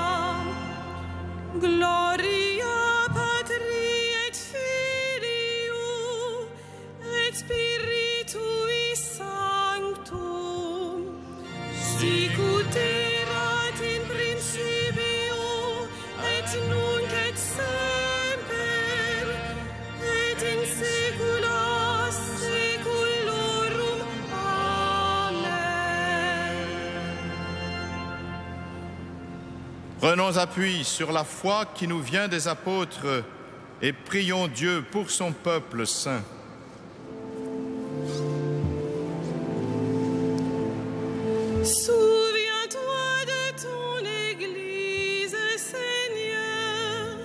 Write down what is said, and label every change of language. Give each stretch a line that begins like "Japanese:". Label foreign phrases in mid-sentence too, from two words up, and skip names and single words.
Latin: gloria Patri et Filio et Spiritui Sanctum, sicut erat in principio et nunc et semper et in saecula saeculorum. Amen.
French: Prenons appui sur la foi qui nous vient des apôtres et prions Dieu pour son peuple saint. Souviens-toi de ton Église, Seigneur.